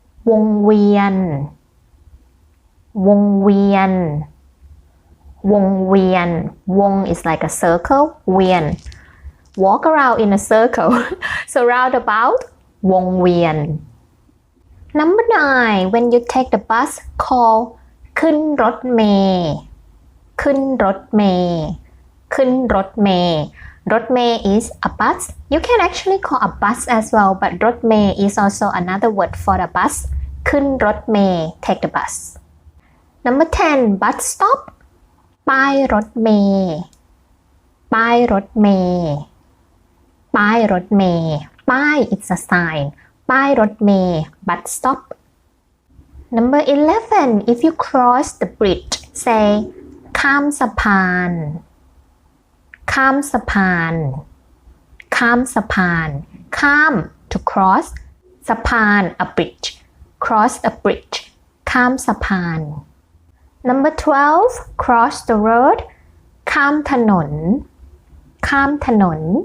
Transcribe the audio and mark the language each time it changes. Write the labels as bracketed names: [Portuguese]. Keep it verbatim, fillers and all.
[Thai] วงเวียน วงเวียน วงเวียน วง [English] is like a circle, เวียน walk around in a circle. So roundabout, วงเวียน Number nine, when you take the bus, call [Thai] ขึ้นรถเมล์ขึ้นรถเมล์ขึ้นรถเมล์รถเมล์ [English] is a bus. You can actually call a bus as well, but รถเมล์ is also another word for the bus. [Thai] ขึ้นรถเมล์ [English] take the bus. Number ten, bus stop. [Thai] ป้ายรถเมล์ป้ายรถเมล์ป้ายรถเมล์ป้าย [English] it's a sign. ป้ายรถเมล์ bus stop. Number eleven, if you cross the bridge, say [Thai] ข้ามสะพานข้ามสะพานข้ามสะพานข้าม [English] to cross สะพาน a bridge cross a bridge [Thai] ข้ามสะพาน [English] Number twelve, cross the road [Thai] ข้ามถนนข้ามถนน